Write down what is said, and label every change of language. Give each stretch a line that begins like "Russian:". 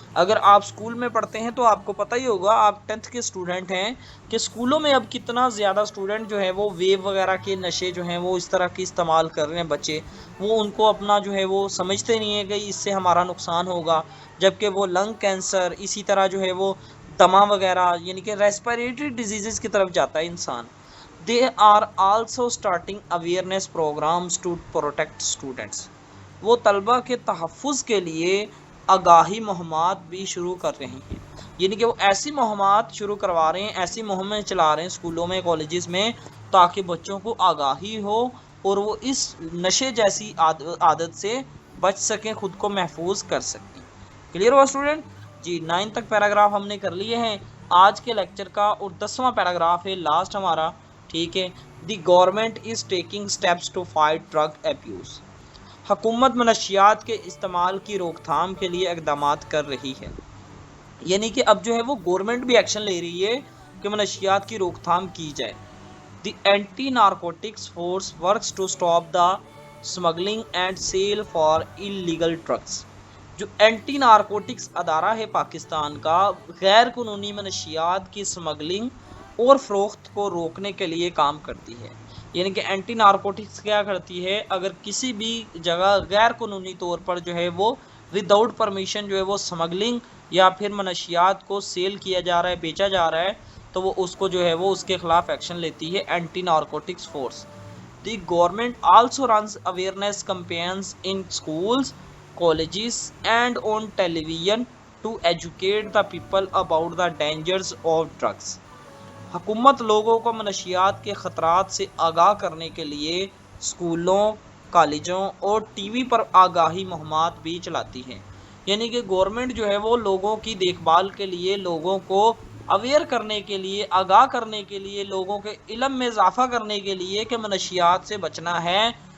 Urdu: اگر آپ اسکول میں پڑھتے ہیں تو آپ کو پتہ ہی ہوگا، آپ 10th کے اسٹوڈنٹ ہیں، کہ اسکولوں میں اب کتنا زیادہ اسٹوڈنٹ جو ہے وہ ویو وغیرہ کے نشے جو ہیں وہ اس طرح کی استعمال کر رہے ہیں. بچے وہ ان کو اپنا جو ہے وہ سمجھتے نہیں ہیں کہ اس سے ہمارا نقصان ہوگا، جبکہ وہ لنگ کینسر، اسی طرح جو ہے وہ دمہ وغیرہ، یعنی کہ ریسپیریٹری ڈیزیزز کی طرف جاتا ہے انسان.
English: They are also starting awareness programs to protect students.
Urdu: وہ طلبہ کے تحفظ کے لیے آگاہی مہمات بھی شروع کر رہے ہیں. یعنی کہ وہ ایسی مہمات شروع کروا رہے ہیں، ایسی مہمیں چلا رہے ہیں اسکولوں میں، کالجز میں، تاکہ بچوں کو آگاہی ہو اور وہ اس نشے جیسی عادت سے بچ سکیں، خود کو محفوظ کر سکیں. کلیئر ہوا اسٹوڈنٹ؟ جی 9 تک پیراگراف ہم نے کر لیے ہیں آج کے لیکچر کا، اور 10واں پیراگراف ہے لاسٹ ہمارا. ٹھیک ہے.
English: The government is taking steps to fight drug abuse.
Urdu: حکومت منشیات کے استعمال کی روک تھام کے لیے اقدامات کر رہی ہے. یعنی کہ اب جو ہے وہ گورنمنٹ بھی ایکشن لے رہی ہے کہ منشیات کی روک تھام کی جائے.
English: The anti narcotics force works to stop the smuggling and sale for illegal drugs.
Urdu: جو اینٹی نارکوٹکس ادارہ ہے پاکستان کا، غیر قانونی منشیات کی اسمگلنگ اور فروخت کو روکنے کے لیے کام کرتی ہے. یعنی کہ اینٹی نارکوٹکس کیا کرتی ہے، اگر کسی بھی جگہ غیر قانونی طور پر جو ہے وہ
English: without permission
Urdu: جو ہے وہ اسمگلنگ یا پھر منشیات کو سیل کیا جا رہا ہے، بیچا جا رہا ہے، تو وہ اس کو جو ہے وہ اس کے خلاف ایکشن لیتی ہے anti narcotics force.
English: The government also runs awareness campaigns in schools, colleges and on television to educate the people about the dangers of drugs.
Urdu: حکومت لوگوں کو منشیات کے خطرات سے آگاہ کرنے کے لیے اسکولوں، کالجوں اور ٹی وی پر آگاہی مہمات بھی چلاتی ہے. یعنی کہ گورنمنٹ جو ہے وہ لوگوں کی دیکھ بھال کے لیے، لوگوں کو اویئر کرنے کے لیے، آگاہ کرنے کے لیے، لوگوں کے علم میں اضافہ کرنے کے لیے کہ منشیات سے بچنا ہے.